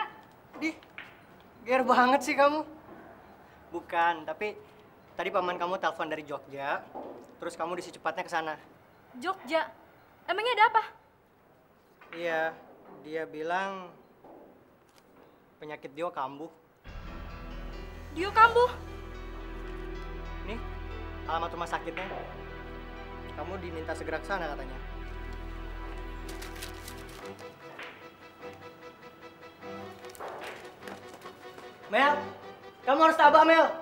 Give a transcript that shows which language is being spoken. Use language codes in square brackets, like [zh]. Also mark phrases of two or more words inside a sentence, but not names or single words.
[id] Di, ger banget sih kamu. Bukan, tapi tadi paman kamu telepon dari Jogja, terus kamu disi cepatnya ke sana. Jogja? Emangnya ada apa? Iya, dia bilang penyakit Dio kambuh. Dio kambuh? Nih, alamat rumah sakitnya. Kamu diminta segera ke sana katanya. Mel, kamu harus tabah, Mel.